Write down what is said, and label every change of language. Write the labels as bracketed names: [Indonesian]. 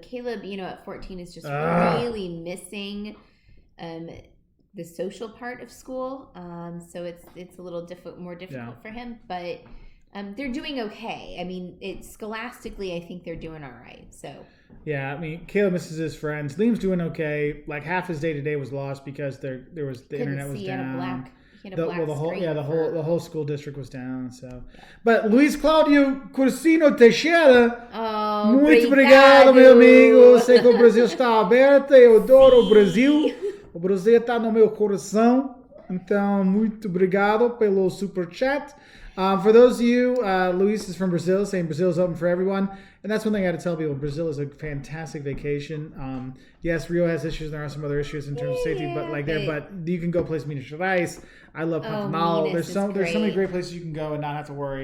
[English] Caleb, at 14 is just really missing the social part of school, so it's a little more difficult for him, but they're doing okay. I mean, scholastically, I think they're doing all right. So yeah, I mean, Caleb misses his friends. Liam's doing okay. Like half his day to day was lost because there was the internet was down. The whole school district was down. [Portuguese] So, but Luis Claudio Cursino Teixeira, muito obrigado, meu amigo. Sei que o Brasil está aberto. Eu adoro o Brasil. O Brasil está no meu coração. Então, muito obrigado pelo super chat. [English] For those of you, Luis is from Brazil, saying Brazil is open for everyone. And that's one thing I got to tell people. Brazil is a fantastic vacation. Yes, Rio has issues. There are some other issues in terms of safety, but you can go places, Minas Gerais. I love Pantanal. There's so many great places you can go and not have to worry.